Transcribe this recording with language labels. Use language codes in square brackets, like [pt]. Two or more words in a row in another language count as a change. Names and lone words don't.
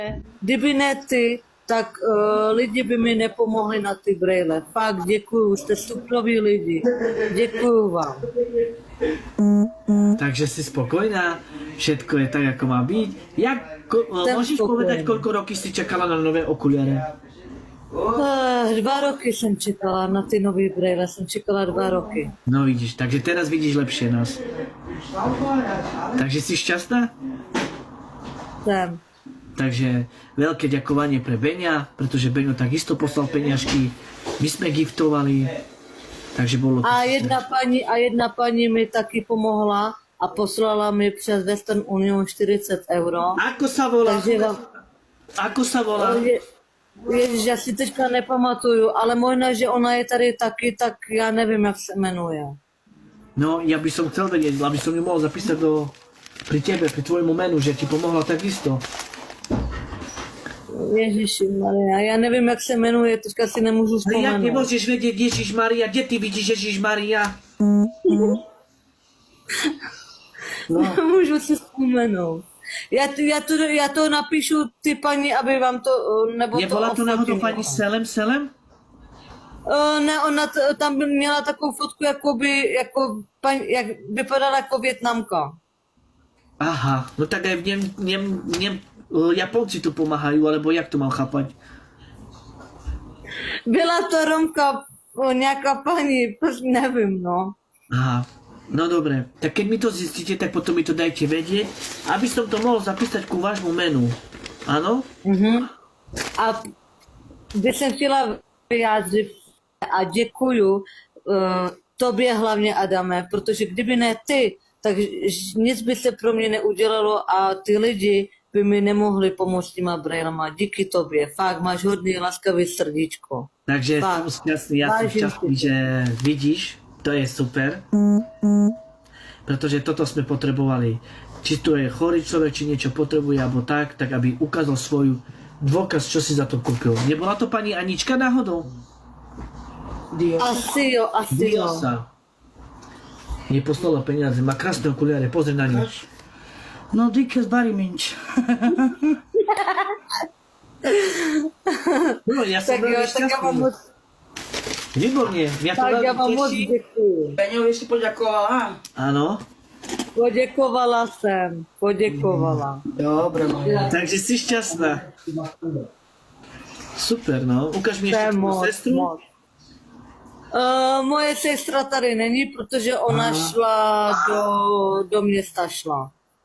[cs] kdyby ne ty, tak lidi by mi nepomohli na ty brejle. Fakt děkuju, jste suploví lidi. Děkuju vám. [sk] Takže si spokojná, všetko je tak, ako má byť. Môžeš povedať, koľko roky si čakala na nové okuliare? [cs] 2 roky jsem čekala na ty nové brejle, jsem čekala 2 roky. [sk] No vidíš, takže teraz vidíš lepšie nás. Takže si šťastná? [cs] Jsem. [sk] Takže veľké ďakovanie pre Beňa, pretože Beňo takisto poslal peňažky, my sme giftovali, takže bolo to [cs] A jedna paní mi taky pomohla a poslala mi přes Western Union 40 euro. [sk] Ako sa volá? Takže Ako sa volá? [cs] Ježiš, já si teďka nepamatuju, ale možná, že ona je tady taky, tak já nevím, jak se jmenuje. No, [sk] ja by som chcel vedieť, aby som ju mohol zapísať pri tebe, pri tvojmu menu, že ti pomohla takisto. [cs] Ježiši Maria, já nevím, jak se jmenuje, teďka si nemůžu [sk] Ale jak [cs] vzpomenout. [sk] nemôžeš vedieť Ježiš Maria? Kde ty vidíš Ježiš Maria? [cs] No. Nemůžu si vzpomenout. Já to napíšu ty paní, aby vám to, nebo [sk] Nebola to tu náhodou ofotila. pani Selem? [cs] Ne, ona tam by měla takovou fotku, jak vypadala jako Vietnamka. [sk] Aha, no tak aj Japonci tu pomáhajú, alebo jak to mám chápať? [cs] Byla to Romka, nějaká paní, nevím, no. [sk] Aha, no dobre. Tak keď mi to zistíte, tak potom mi to dajte vedieť, aby som to mohol zapísať ku vášmu menu. Áno? [cs] A bych jsem chtěla vyjádřit a děkuju tobě hlavně, Adame, protože kdyby ne ty, tak nic by se pro mě neudělalo a ty lidi by mi nemohli pomoct s těma brejlama. Díky tobě, fakt máš hodný laskavý srdíčko. [sk] Takže [cs] Fakt. [sk] som šťastný, ja som Vážim šťastný, si. že vidíš, to je super. Pretože toto sme potrebovali. Či tu je chorý človek, či niečo potrebuje, alebo tak aby ukázal svoju dôkaz, čo si za to kúpil. Nebola to pani Anička náhodou? [cs] Asi jo. Diosa. [sk] Nie poslala peniaze, má krásne okuliare, pozri na ňu. [cs] No, díky [en] very much. [sk] No, ja som [cs] Tak jo, [sk] veľmi [cs] tak já vám [sk] šťastný. [cs] moc, [sk] Výborne, mňa to [cs] tak já vám [sk] veľmi [cs] moc [sk] teší. [cs] děkuju. [sk] Peňovi si poďakovala. Áno, [cs] Poděkovala jsem, poděkovala. [sk] Dobre, moja. takže si šťastná. Super, no. Ukáž mi [cs] To je [sk] ešte tvoju [cs] moc, [sk] sestru. [cs] moc. Moje sestra tady není, protože ona šla do města šla.